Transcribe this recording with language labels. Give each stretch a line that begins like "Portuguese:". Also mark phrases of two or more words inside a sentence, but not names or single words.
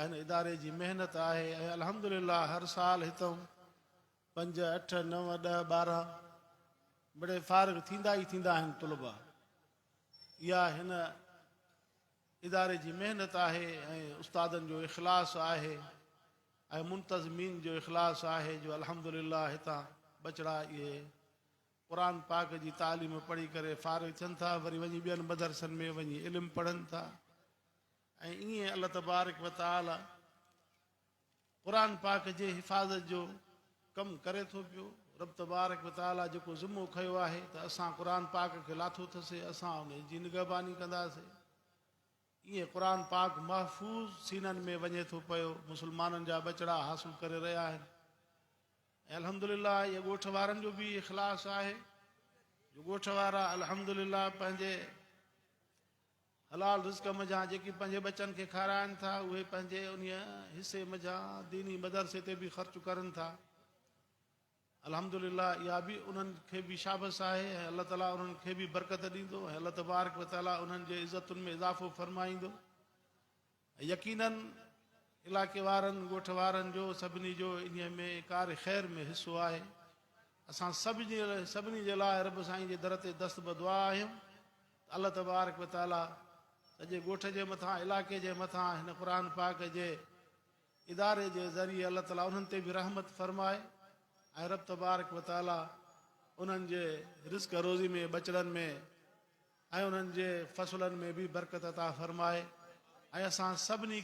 Sindhi: हिन इदारे जी महिनत आहे ऐं अल्हम्दुलिल्लाह हर साल हितां 5, 8, 9, 10, 12 बड़े फ़ारिग़ थींदा ई थींदा आहिनि तुलबा इहा हिन इदारे जी महिनत आहे ऐं उस्तादनि जो इख़लास आहे ऐं मुंतज़मीन जो इख़लास आहे जो अल्हम्दुलिल्लाह हितां बचड़ा ये क़ुरान पाक जी तालीम पढ़ी करे फ़ारिग़ थियनि था वरी वञी ॿियनि मदरसनि में वञी इल्मु पढ़नि था ऐं ईअं अल्लाह
Arabic: تبارك وتعالى
Sindhi: क़ुरान पाक जे हिफ़ाज़त जो कमु करे थो पियो रब
Arabic: تبارك وتعالى
Sindhi: जेको ज़िम्मो खयो आहे त असां क़ुरान पाक खे लाथो अथसीं असां उन जी निगहबानी कंदासीं ईअं क़ुरान पाक महफ़ूज़ सीननि में वञे थो पियो मुस्लमाननि जा बचड़ा हासिल करे रहिया आहिनि ऐं अल्हम्दुलिल्लाह ये ॻोठ वारनि जो बि इख़लास आहे जो ॻोठ वारा अल्हम्दुलिल्लाह पंहिंजे हलाल रिज़्क़ मज़ा जेकी पंहिंजे बच्चनि खे खाराइनि था उहे पंहिंजे उन हिसे मज़ा दीनी मदरसे ते बि ख़र्चु करनि था अल्हम्दुलिल्लाह इहा बि उन्हनि खे बि शाबस आहे ऐं अल्लाह ताला उन्हनि खे बि बरकत ॾींदो ऐं अल्लाह
Arabic: تبارك وتعالى
Sindhi: उन्हनि जे इज़तुनि में इज़ाफ़ो फ़रमाईंदो यकीनन इलाइक़े वारनि ॻोठ वारनि जो सभिनी जो इन में कार ख़ैर में हिसो आहे असां सभिनी जे लाइ रब साईं जे दर ते दस्तबद दुआ आहियूं अल्लाह
Arabic: تبارك وتعالى
Sindhi: सॼे ॻोठ जे मथां इलाइक़े जे मथां हिन क़ुरान पाक जे इदारे जे ज़रिए अल्लाह ताला उन्हनि ते बि रहमत फ़रमाए ऐं रब
Arabic: تبارك وتعالى
Sindhi: उन्हनि जे रिज़्क़ रोज़ी में बचड़नि में ऐं उन्हनि जे फ़सुलनि में बि बरकत अता फ़रमाए ऐं असां सभिनी